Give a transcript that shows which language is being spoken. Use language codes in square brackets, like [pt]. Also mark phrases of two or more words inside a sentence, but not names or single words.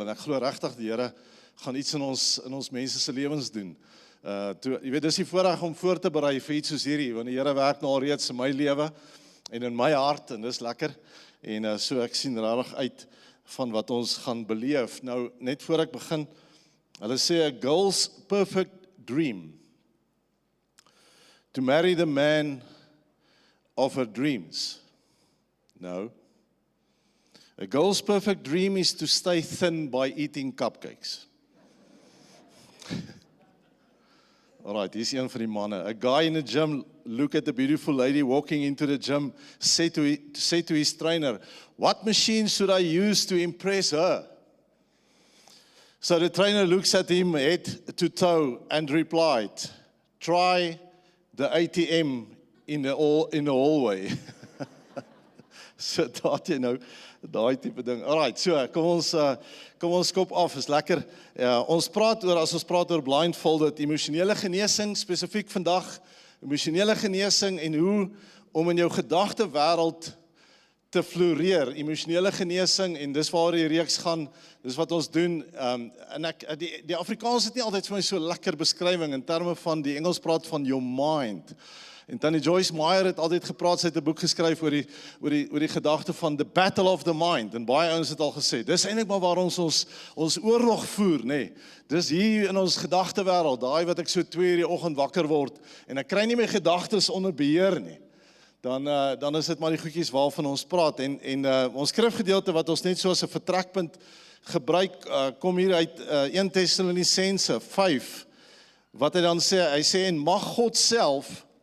[af] En ek glo regtig die Here gaan iets in ons mense se lewens doen. Jy weet, dis die voorreg om voor te berei vir iets soos hierdie, want die Here werk nou al reeds in my lewe en in my hart, en dis lekker. En so ek sien regtig uit van wat ons gaan beleef. Nou, net voor ek begin, hulle sê, [en] a girl's perfect dream, to marry the man of her dreams. No. A girl's perfect dream is to stay thin by eating cupcakes. Alright, [af] hier's een van die manne. [en] A guy in the gym look at the beautiful lady walking into the gym, say to his trainer, what machine should I use to impress her? So the trainer looks at him head to toe and replied, try the ATM in the hallway. [af] So daai jy nou, daai tipe ding. Alright, so kom ons kop af, is lekker. As ons praat oor blindfolded, emosionele genesing, spesifiek vandag, emosionele genesing en hoe om in jou gedagte wêreld te floreer, emosionele genesing, en dis waar die reeks gaan, dis wat ons doen. En die Afrikaans het nie altyd vir my so lekker beskrywing in terme van, die Engels praat van [en] your mind. [af] En Tannie Joyce Meyer het altyd gepraat, sy het 'n boek geskryf oor die gedagte van [en] the battle of the mind, [af] en baie ouens het al gesê, dis eintlik maar waar ons oorlog voer, nê. Dis hier in ons gedagtewêreld, daai wat ek so 2 uur die oggend wakker word, en ek kry nie my gedagtes onder beheer nie. Dan is dit maar die goedjies waarvan ons praat, en ons skrifgedeelte wat ons net so as 'n vertrekpunt gebruik, kom hier uit 1 Tessalonisense 5, wat hy dan sê, hy sê, en mag God self,